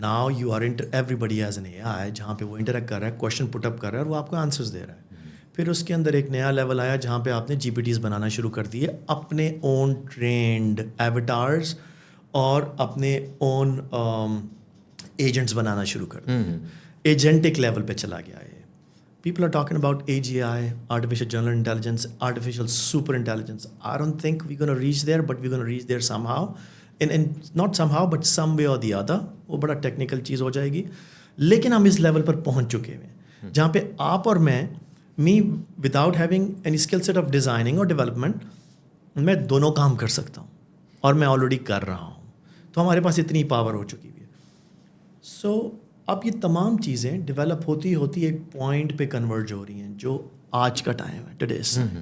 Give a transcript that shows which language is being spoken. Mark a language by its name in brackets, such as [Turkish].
[English] now you are everybody as an AI, [Hindi] जहाँ पे वो इंटरेक्ट कर रहा है, क्वेश्चन पुटअप कर रहा है और वो आपको आंसर्स दे रहा है। फिर उसके अंदर एक नया लेवल आया जहाँ पे आपने GPTs बनाना शुरू कर दिए, अपने ओन ट्रेंड एवटार्स और अपने ओन एजेंट्स बनाना शुरू कर दिए। एजेंटिक लेवल पे चला गया है। [English] People are talking about AGI, artificial general intelligence, artificial super intelligence. I don't think we're going to reach there, but we're going to reach there somehow. And not somehow, but some way or the other. [Hindi] वो बड़ा technical चीज़ हो जाएगी, लेकिन हम इस level पर पहुंच चुके हैं जहाँ पे आप और [English] me without having any skill set of designing [Hindi] और डेवलपमेंट, मैं दोनों काम कर सकता हूँ और मैं ऑलरेडी कर रहा हूँ। तो हमारे पास इतनी पावर हो चुकी हुई है। सो अब ये तमाम चीज़ें डेवलप होती होती एक पॉइंट पे कन्वर्ज हो रही हैं, जो आज का टाइम है, टुडेस।